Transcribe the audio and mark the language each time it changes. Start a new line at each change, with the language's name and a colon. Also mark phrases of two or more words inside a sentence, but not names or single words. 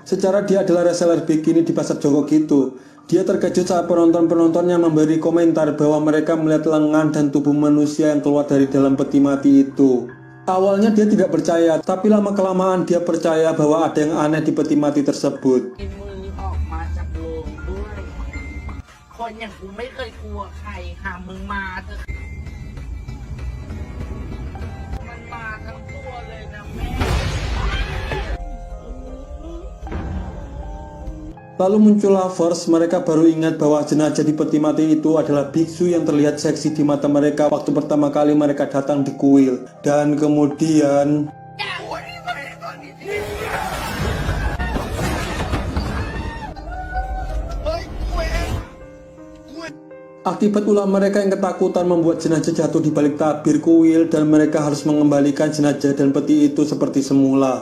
Indonesian: Secara dia adalah reseller bikini di pasar Joko gitu. Dia terkejut saat penonton-penontonnya memberi komentar bahwa mereka melihat lengan dan tubuh manusia yang keluar dari dalam peti mati itu. Awalnya dia tidak percaya, tapi lama-kelamaan dia percaya bahwa ada yang aneh di peti mati tersebut.
Thai: มือออกมาจากโรงด้วย คนอย่างกูไม่เคยกลัวใครหามึงมาเถอะมันมาทั้งตัวเลยนะแม่
Indonesian: Lalu muncul lovers, mereka baru ingat bahwa jenazah di peti mati itu adalah biksu yang terlihat seksi di mata mereka waktu pertama kali mereka datang di kuil. Dan kemudian akibat ulah mereka yang ketakutan membuat jenazah jatuh di balik tabir kuil dan mereka harus mengembalikan jenazah dan peti itu seperti semula.